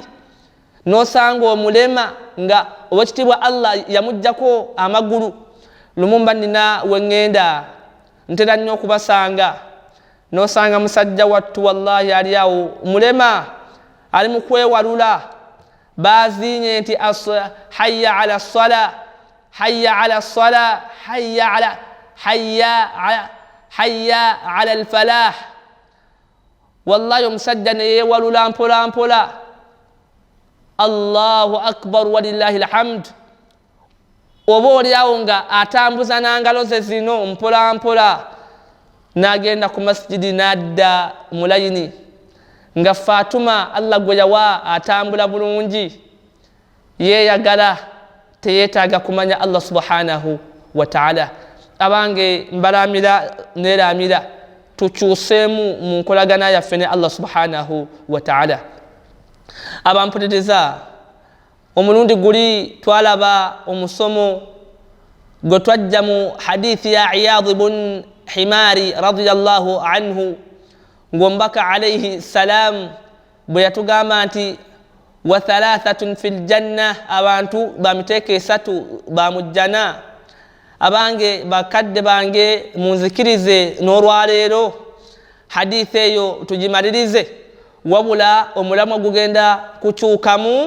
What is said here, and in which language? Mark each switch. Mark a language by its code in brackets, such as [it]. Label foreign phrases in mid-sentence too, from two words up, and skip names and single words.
[lg] N'osanga omulema nga owekitiibwa Allah yamuggyako amagulu. Lumu mba nina we ŋŋenda ntera nnyo okubasanga, n'osanga musajja wattu wallahi ali awo mulema ali mu kwewalula, baazinye nti [ar] حي على الصلاة، حي على الصلاة، حي على الفلاح. [lg] Wallahi omusajja ne yeewalula mpola mpola. [ar] الله أكبر ولله الحمد. [lg] Oba oliawo nga atambuza n'angalo ze zino mpola mpola, n'agenda ku masjidi n'adda mu layini nga Fatuma Allah gwe yawa atambula bulungi, yeeyagala, teyeetaaga kumanya Allah [ar] سبحانه وتعالى. [lg] Abange mbalamira neeramira tukyuseemu mu nkolagana yaffe ne Allah [ar] سبحانه وتعالى. [lg] Abampuliriza, omulundi guli twalaba omusomo gwe twajja mu hadithi ya Iyad ibn Himari [ar] رضي الله عنه, [lg] ng'omubaka [ar] عليه السلام [lg] bwe yatugamba nti [ar] وثلاثة في الجنة, [lg] abantu bamiteeka esatu bamujjana. Abange bakadde bange munzikirize n'olwaleero hadithi eyo tugimalirize, wabula omulamwa gugenda kukyukamu.